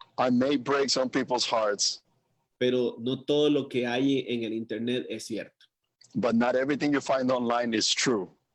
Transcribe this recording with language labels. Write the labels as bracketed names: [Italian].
[English] I may break some people's hearts. [Spanish] Pero no todo lo que hay en el internet es cierto. [English] But not everything you find online is true.